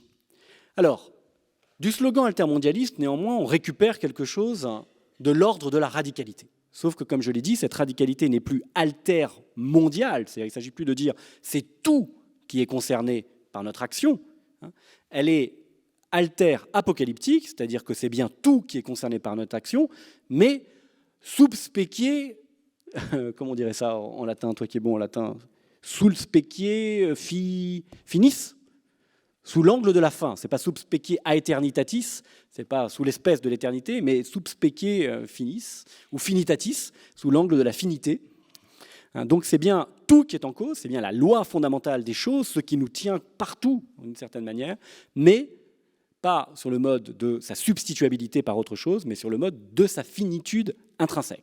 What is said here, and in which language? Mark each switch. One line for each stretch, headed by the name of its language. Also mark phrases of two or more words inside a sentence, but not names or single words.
French: Alors, du slogan altermondialiste, néanmoins, on récupère quelque chose de l'ordre de la radicalité. Sauf que, comme je l'ai dit, cette radicalité n'est plus altermondiale, c'est-à-dire qu'il ne s'agit plus de dire c'est tout qui est concerné par notre action, elle est alter-apocalyptique, c'est-à-dire que c'est bien tout qui est concerné par notre action, mais
Latin: sub specie,
French: comment on dirait ça en latin, toi qui es bon en latin,
Latin: sul specie finis,
French: sous l'angle de la fin. Ce n'est pas
Latin: sub specie aeternitatis,
French: ce n'est pas sous l'espèce de l'éternité, mais
Latin: sub specie finis,
French: ou finitatis, sous l'angle de la finité. Donc c'est bien tout qui est en cause, c'est bien la loi fondamentale des choses, ce qui nous tient partout, d'une certaine manière, mais pas sur le mode de sa substituabilité par autre chose, mais sur le mode de sa finitude intrinsèque.